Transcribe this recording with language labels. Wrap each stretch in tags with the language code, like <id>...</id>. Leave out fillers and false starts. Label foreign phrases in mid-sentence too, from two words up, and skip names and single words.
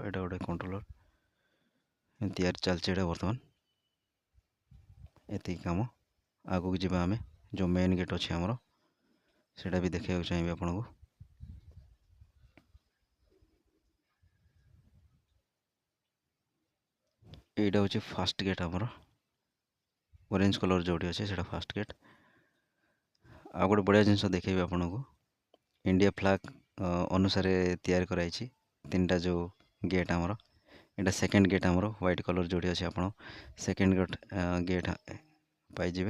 <or>ଏଇଟା ଗୋଟେ କଣ୍ଟ୍ରୋଲର ତିଆରି ଚାଲିଛି ଏଇଟା ବର୍ତ୍ତମାନ। ଏତିକି କାମ। ଆଗକୁ ଯିବା ଆମେ, ଯେଉଁ</or> <en>main gate</en> <or>ଅଛି ଆମର ସେଇଟା ବି ଦେଖିବାକୁ ଚାହିଁବି ଆପଣଙ୍କୁ।</or> <bn>এইটা হচ্ছে</bn> <en>first gate</en> <or>ଆମର,</or> <en>orange colour</en> <or>ଯେଉଁଠି ଅଛି ସେଇଟା</or> <en>first gate.</en> <or>ଆଉ ଗୋଟେ ବଢ଼ିଆ ଜିନିଷ ଦେଖେଇବି ଆପଣଙ୍କୁ, ଇଣ୍ଡିଆ ଫ୍ଲାଗ୍ ଅନୁସାରେ ତିଆରି କରାଯାଇଛି ତିନିଟା ଯେଉଁ ଗେଟ୍ ଆମର। ଏଇଟା</or> <en>second gate</en> <or>ଆମର,</or> <en>white colour</en> <or>ଯେଉଁଠି ଅଛି ଆପଣ</or> <en>second gate</en> <or>ପାଇଯିବେ।</or>